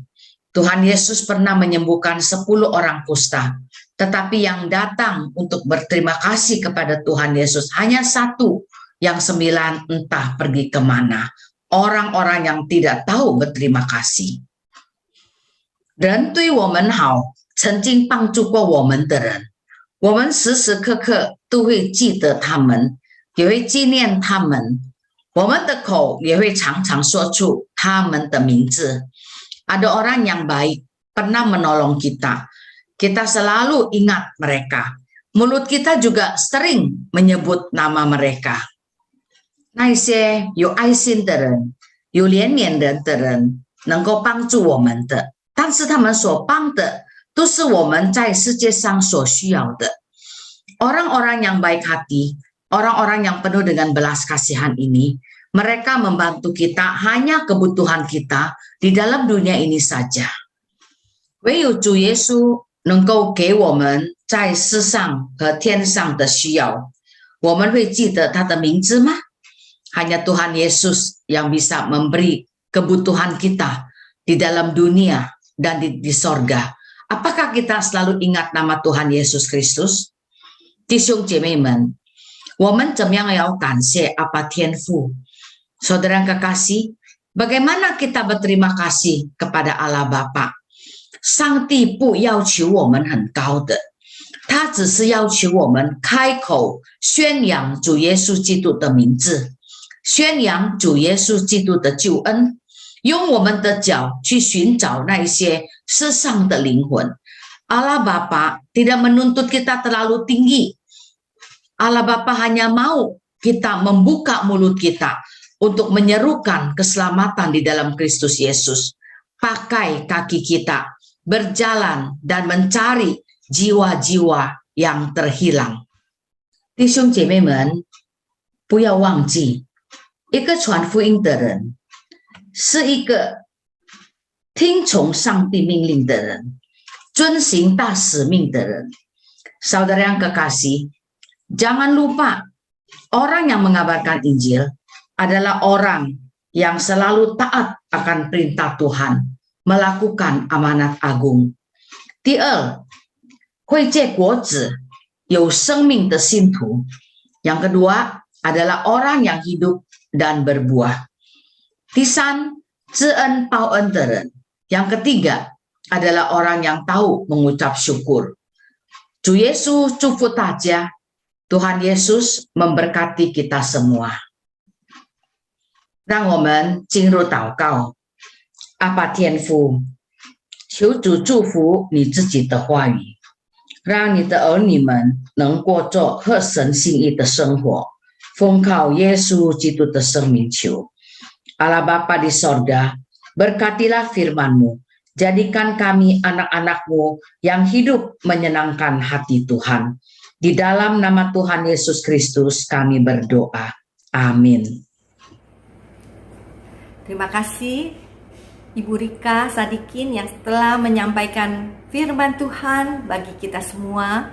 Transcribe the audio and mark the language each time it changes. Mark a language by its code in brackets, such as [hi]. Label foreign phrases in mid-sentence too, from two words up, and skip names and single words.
[id] Tuhan Yesus pernah menyembuhkan 10 orang kusta, tetapi yang datang untuk berterima kasih kepada Tuhan Yesus hanya 1, yang 9 entah pergi kemana. Orang-orang yang tidak tahu berterima kasih。 [zh] 人对我们好，曾经帮助过我们的人，我们时时刻刻都会记得他们，也会纪念他们，我们的口也会常常说出他们的名字。 [id] Ada orang yang baik, pernah menolong kita, kita selalu ingat mereka. Mulut kita juga sering menyebut nama mereka。 [zh] 那些有爱心的人，有怜悯人的人，能够帮助我们的，但是他们所帮的都是我们在世界上所需要的。 [id] Orang-orang yang baik hati, orang-orang yang penuh dengan belas kasihan ini, mereka membantu kita hanya kebutuhan kita di dalam dunia ini saja。 [zh] 唯有主耶稣能够给我们在世上和天上的需要。我们会记得他的名字吗？ [id] Hanya Tuhan Yesus yang bisa memberi kebutuhan kita di dalam dunia dan di sorga. Apakah kita selalu ingat nama Tuhan Yesus Kristus？ [zh] 弟兄姐妹们，我们怎么样要感谢阿爸天父？ [id] Saudara kekasih, bagaimana kita berterima kasih kepada Allah Bapa？ [zh] 上帝不要求我们很高的，他只是要求我们开口宣扬主耶稣基督的名字，宣扬主耶稣基督的救恩，用我们的脚去寻找那一些世上的灵魂。 [id] Allah Bapa tidak menuntut kita terlalu tinggi Allah Bapa hanya mau kita membuka mulut kita untuk menyerukan keselamatan di dalam Kristus Yesus. Pakai kaki kita berjalan dan mencari jiwa-jiwa yang terhilang. [zh] 弟兄姐妹们，不要忘记，一个传福音的人是一个听从上帝命令的人，遵行大使命的人。 [id] Saudara yang kekasih, jangan lupa orang yang mengabarkan Injil adalah orang yang selalu taat akan perintah Tuhan, melakukan amanat agung. [zh] 第二，会结果子，有生命的信徒。 [id] Yang kedua adalah orang yang hidup dan berbuah. [zh] 第三，知恩报恩的人。 [id] Yang ketiga adalah orang yang tahu mengucap syukur. [zh] 主耶稣祝福大家， [id] Tuhan Yesus memberkati kita semua. [zh] 让我们进入祷告。阿爸天父，求主祝福你自己的话语，让你的儿女们能过着合神心意的生活，奉靠耶稣基督的生命求。 [id] Allah Bapa di sorga, berkatilah firman-Mu, jadikan kami anak-anak-Mu yang hidup menyenangkan hati Tuhan. Di dalam nama Tuhan Yesus Kristus kami berdoa. Amin. Terima kasih Ibu Rika Sadikin yang telah menyampaikan firman Tuhan bagi kita semua.